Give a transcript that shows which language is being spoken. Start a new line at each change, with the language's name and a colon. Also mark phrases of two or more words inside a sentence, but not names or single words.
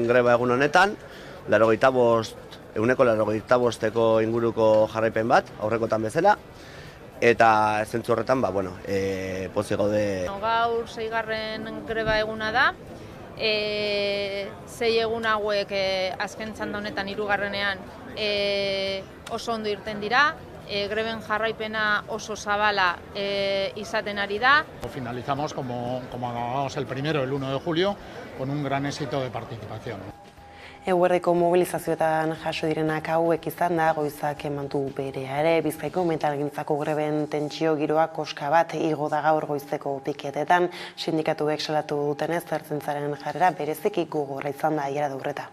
Basque: greba egun honetan, eguneko 85 inguruko jarraipen bat, aurrekotan bezala, eta zentzu horretan, pozik gaude. Gaur 6. greba eguna da, 6 egun hauek azken txanda honetan 3. Oso ondo irten dira, greben jarraipena oso zabala izaten ari da.
Spanish: Finalizamos como acabamos el 1 de julio, con un gran éxito de participación.
Basque: Eguerdiko mobilizazioetan jaso direnak hauek izan da, goizak emantu berea ere, Bizkaiko metalgintzako greben tentsio giroa koska bat igo da gaur goizeko piketetan, sindikatuek salatu dutenez ertzaintzaren jarrera bereziki gogorra izan da Aiara Daurreta.